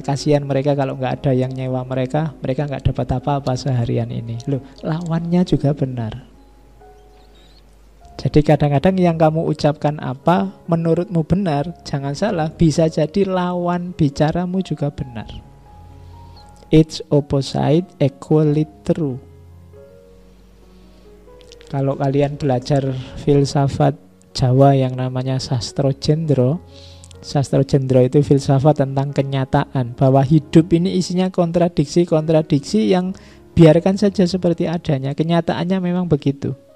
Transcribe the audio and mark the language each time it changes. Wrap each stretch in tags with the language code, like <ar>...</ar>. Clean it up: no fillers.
<id>Kasihan mereka kalau nggak ada yang nyewa mereka nggak dapat apa-apa seharian ini. Loh, lawannya juga benar. Jadi kadang-kadang yang kamu ucapkan apa menurutmu benar, jangan salah, bisa jadi lawan bicaramu juga benar.</id> <en>Its opposite equally true.</en> <id>Kalau kalian belajar filsafat Jawa yang namanya Sastro Jendro itu filsafat tentang kenyataan, bahwa hidup ini isinya kontradiksi-kontradiksi yang biarkan saja seperti adanya. Kenyataannya memang begitu.</id>